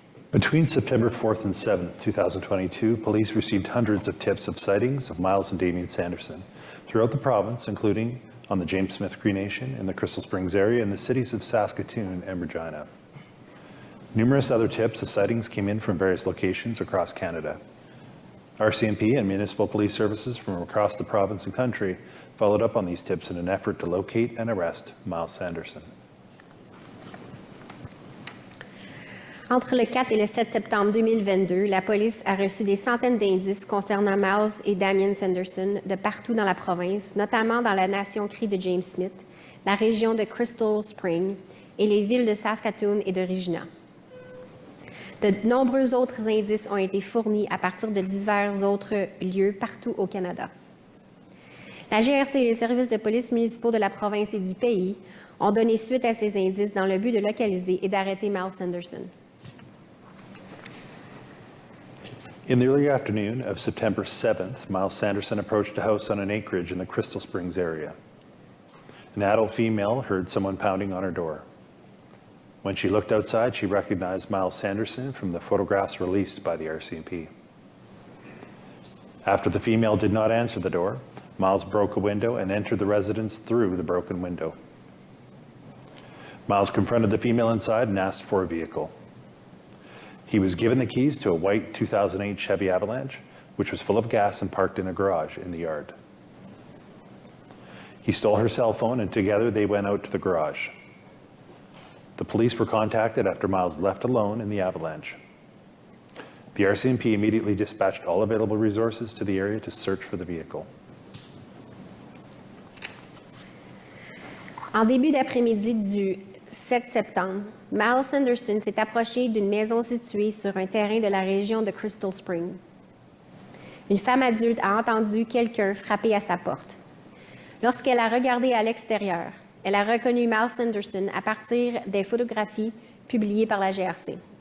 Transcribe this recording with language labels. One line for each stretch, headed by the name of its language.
English: Between September 4th and 7th, 2022, police received hundreds of tips of sightings of Miles and Damien Sanderson throughout the province, including on the James Smith Cree Nation, in the Crystal Springs area, and the cities of Saskatoon and Regina. Numerous other tips of sightings came in from various locations across Canada. RCMP and municipal police services from across the province and country followed up on these tips in an effort to locate and arrest Miles Sanderson.
French: Entre le 4 et le 7 septembre 2022, la police a reçu des centaines d'indices concernant Miles et Damien Sanderson de partout dans la province, notamment dans la nation Cree de James Smith, la région de Crystal Springs et les villes de Saskatoon et de Regina. De nombreux autres indices ont été fournis à partir de divers autres lieux partout au Canada. La GRC et les services de police municipaux de la province et du pays ont donné suite à ces indices dans le but de localiser et d'arrêter Miles Sanderson.
English: In the early afternoon of September 7th, Miles Sanderson approached a house on an acreage in the Crystal Springs area. An adult female heard someone pounding on her door. When she looked outside, she recognized Miles Sanderson from the photographs released by the RCMP. After the female did not answer the door, Miles broke a window and entered the residence through the broken window. Miles confronted the female inside and asked for a vehicle. He was given the keys to a white 2008 Chevy Avalanche, which was full of gas and parked in a garage in the yard. He stole her cell phone, and together they went out to the garage. The police were contacted after Miles left alone in the Avalanche. The RCMP immediately dispatched all available resources to the area to search for the vehicle.
French: En début d'après-midi du 7 septembre, Miles Sanderson s'est approché d'une maison située sur un terrain de la région de Crystal Springs. Une femme adulte a entendu quelqu'un frapper à sa porte. Lorsqu'elle a regardé à l'extérieur, elle a reconnu Miles Sanderson à partir des photographies publiées par la GRC.